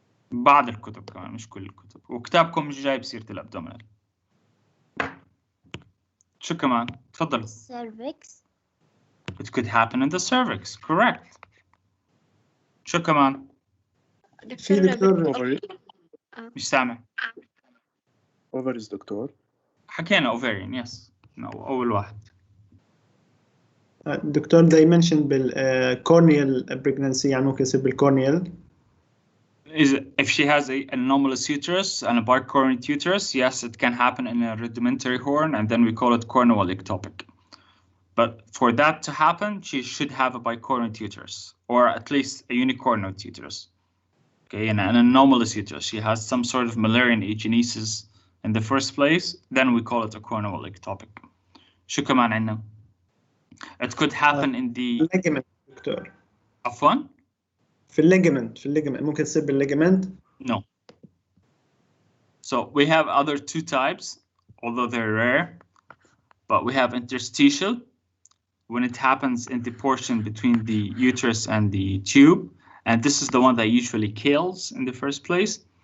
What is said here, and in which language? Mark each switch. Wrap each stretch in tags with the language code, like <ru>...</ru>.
<ar>بعض الكتب كمان مش كل الكتب، وكتابكم مش جايب سيرة الابدومينال. شو كمان؟ تفضل.</ar> <en>cervix. It could happen in the cervix, correct.</en> <ar>شو كمان؟ في دكتور مش سامع.</ar> <en>ovaries doctor.</en> <ar>حكينا</ar> <en>ovarian, yes. No,</en> <ar>أول واحد. دكتور</ar> <en>they mentioned</en> <ar>بالcorneal pregnancy يعني ممكن يصير بالcorneal.</ar> <en>If she has an anomalous uterus and a bicornuate uterus, yes, it can happen in a rudimentary horn, and then we call it cornual ectopic. But for that to happen, she should have a bicornuate uterus, or at least a unicornuate uterus. Okay, and an anomalous uterus. She has some sort of Müllerian agenesis in the first place, then we call it a cornual ectopic.</en> <ar>شو كمان عندنا؟</ar> <en>It could happen in the ligament doctor.</en> <ar>عفوا؟ في الليجمنت ممكن تصير بالليجمنت.</ar> <en>No. So we have other two types, although they're rare, but we have interstitial when it happens in the portion between the uterus and the tube, and this is the one that usually kills in the first place.</en>